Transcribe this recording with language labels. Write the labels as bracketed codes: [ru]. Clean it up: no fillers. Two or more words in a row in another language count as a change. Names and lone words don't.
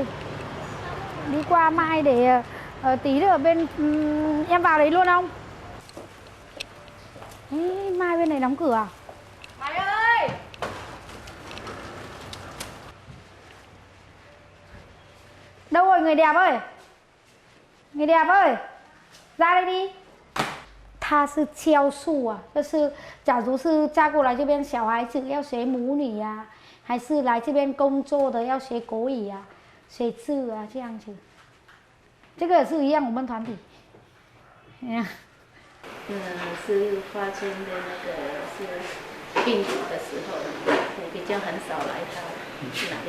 [vi] Đi qua Mai để tí nữa ở bên em vào đấy luôn không? Ê, Mai bên này đóng cửa à? Mai ơi! Đâu rồi người đẹp ơi? Người đẹp ơi! Ra đây đi! [zh] 他是教书啊，就是假如是嫁过来这边小孩子要学母语啊，还是来这边工作的要学国语啊、学字啊这样子。这个也是一样，我们团体。是发现的那个是病毒的时候，比较很少来到那边。